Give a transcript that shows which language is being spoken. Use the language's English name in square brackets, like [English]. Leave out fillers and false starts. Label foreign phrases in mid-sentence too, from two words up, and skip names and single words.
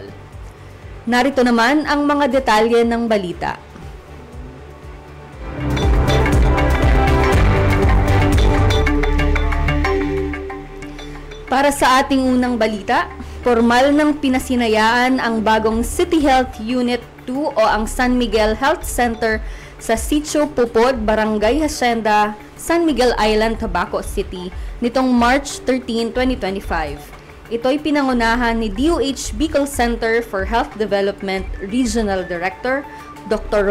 [Filipino] Narito naman ang mga detalye ng balita. Para sa ating unang balita, formal ng pinasinayaan ang bagong City Health Unit 2 o ang San Miguel Health Center sa Sitio Pupod, Barangay Hacienda, San Miguel Island, Tabaco City nitong March 13, 2025. Ito'y pinangunahan ni DOH Bicol Center for Health Development Regional Director Dr.